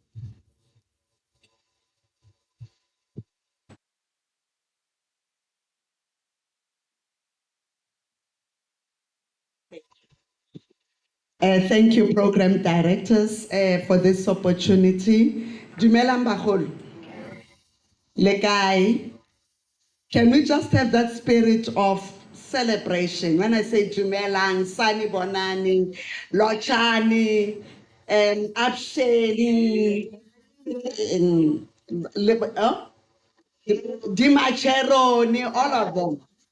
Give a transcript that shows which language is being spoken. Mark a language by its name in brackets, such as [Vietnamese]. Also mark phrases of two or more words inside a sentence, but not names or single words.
[English] Thank you, program directors, for this opportunity. [Tswana] Dumelang bagolo. Le kae? [English] Can we just have that spirit of celebration? When I say Dumelang, [Zulu] Sani Bonani, [English] Lochani, Absheni, Dimacheroni, all of them.